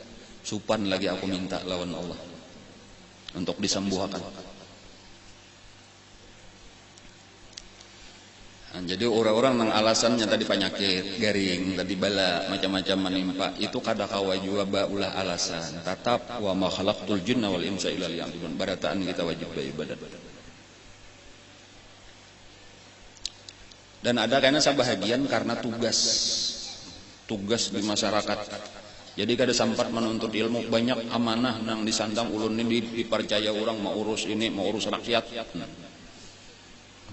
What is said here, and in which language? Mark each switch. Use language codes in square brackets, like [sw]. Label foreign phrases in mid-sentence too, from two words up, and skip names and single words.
[bjn] Supan lagi aku minta lawan Allah untuk disembuhkan. Nah, jadi orang-orang nang alasannya tadi penyakit, garing, tadi bala, macam-macam menimpa, itu kada kawa jua ulah alasan. [ar] Tetap wa ma khalaqtul jinna wal insa illa liya'budun. [bjn] Barataan kita wajib beribadat. Dan ada karena sebahagian karena tugas di masyarakat. Jadi kada sempat menuntut ilmu, banyak amanah nang disandang ulun ini dipercaya orang mau urus ini, mau urus rakyat.